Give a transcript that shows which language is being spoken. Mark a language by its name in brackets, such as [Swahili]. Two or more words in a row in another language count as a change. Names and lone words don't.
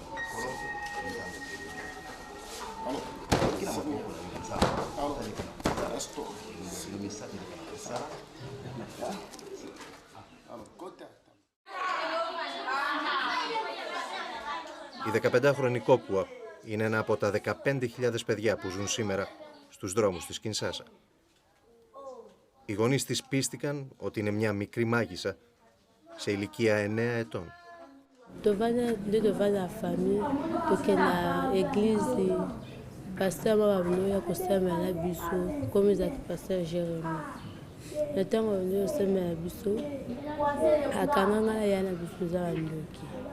[Greek] Η 15χρονη Κόκουα είναι ένα από τα 15.000 παιδιά που ζουν σήμερα στους δρόμους της Κινσάσα. Οι γονείς της πίστηκαν ότι είναι μια μικρή μάγισσα σε ηλικία 9 ετών. [French] Devant la famille, [Lingala] toke na église, pasteur mababino ya kosamela biso, comme ezalaki pasteur Jérémie. Na ntango babino kosamela biso, akanganga ya na biso eza bandoki.